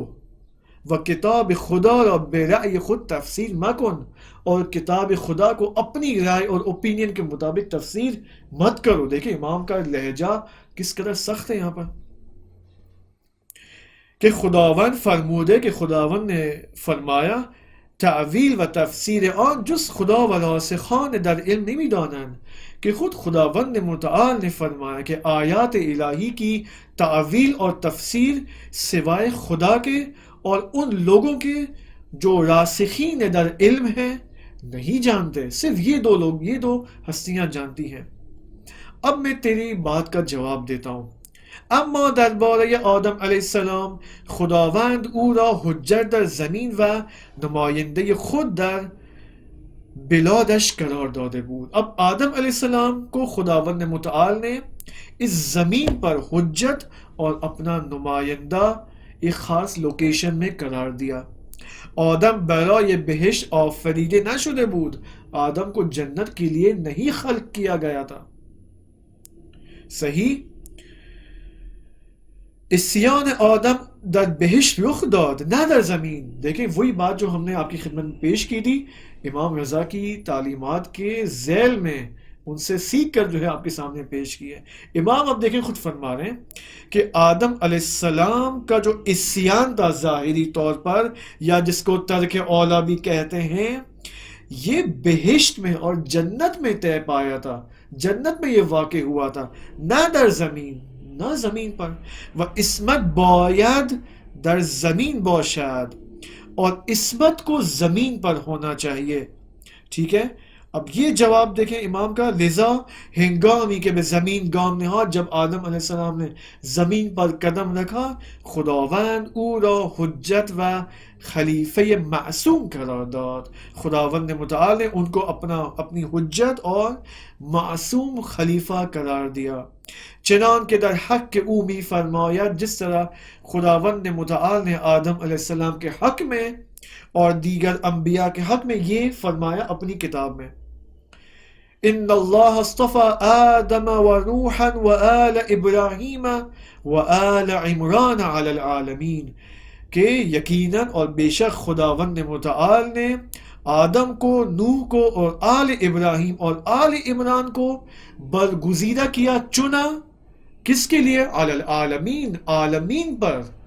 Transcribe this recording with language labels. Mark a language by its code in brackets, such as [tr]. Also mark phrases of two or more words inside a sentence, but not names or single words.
[fa] و کتاب خدا اور بے رائے خود تفسیر مکن، [ur] اور کتاب خدا کو اپنی رائے اور اوپینین کے مطابق تفسیر مت کرو. دیکھیں امام کا لہجہ کس قدر سخت ہے یہاں پر، کہ [fa] خداوند فرموده [ur] کہ خداوند نے فرمایا [fa] تعویل و تفسیر آن جز خدا و راسخان در علم نمیدانند، [ur] کہ خود خداوند متعال نے فرمایا کہ آیات الہی کی تعویل اور تفسیر سوائے خدا کے اور ان لوگوں کے جو [fa] راسخین در علم [ur] ہیں نہیں جانتے. صرف یہ دو لوگ، یہ دو ہستیاں جانتی ہیں. اب میں تیری بات کا جواب دیتا ہوں. [fa] اما درباره آدم علیه السلام خداوند او را حجت در زمین و نماینده خود در بلادش قرار داده بود. [ur] اب آدم علیہ السلام کو خداوند متعال نے اس زمین پر حجت اور اپنا نمائندہ ایک خاص لوکیشن میں قرار دیا. [fa] آدم برای بہشت آفریده نشده بود، [ur] آدم کو جنت کے لیے نہیں خلق کیا گیا تھا. صحیح. [fa] اسیان آدم در بہشت رخ داد نہ در زمین. [ur] دیکھیں وہی بات جو ہم نے آپ کی خدمت میں پیش کی تھی امام رضا کی تعلیمات کے ذیل میں، ان سے سیکھ کر جو ہے آپ کے سامنے پیش کی ہے. امام اب دیکھیں خود فرما رہے ہیں کہ آدم علیہ السلام کا جو اسیان تھا ظاہری طور پر، یا جس کو ترک اولا بھی کہتے ہیں، یہ بہشت میں اور جنت میں طے پایا تھا. جنت میں یہ واقع ہوا تھا، [fa] نہ در زمین، [ur] نہ زمین پر. [fa] و عصمت باید در زمین باشد، [ur] اور عصمت کو زمین پر ہونا چاہیے. ٹھیک ہے. اب یہ جواب دیکھیں امام کا. [fa] لذا ہنگامی کہ به زمین گام نهاد، [ur] جب آدم علیہ السلام نے زمین پر قدم رکھا، [fa] خداوند او را حجت و خلیفہ معصوم قرار داد. [ur] خداوند متعال نے ان کو اپنی حجت اور معصوم خلیفہ قرار دیا. [fa] چنان کہ در حق او می فرماید، [ur] جس طرح خداوند متعال نے آدم علیہ السلام کے حق میں اور دیگر انبیاء کے حق میں یہ فرمایا اپنی کتاب میں، [ar] ان اللہ اصطفى آدم و نوحا و آل ابراہیم و آل عمران علی العالمین، [ur] کہ یقیناً اور بے شک خداوند متعال نے آدم کو، نوح کو اور آل ابراہیم اور آل عمران کو برگزیدہ کیا، چنا. کس کے لیے؟ [ar] علی العالمین، [ur] عالمین پر.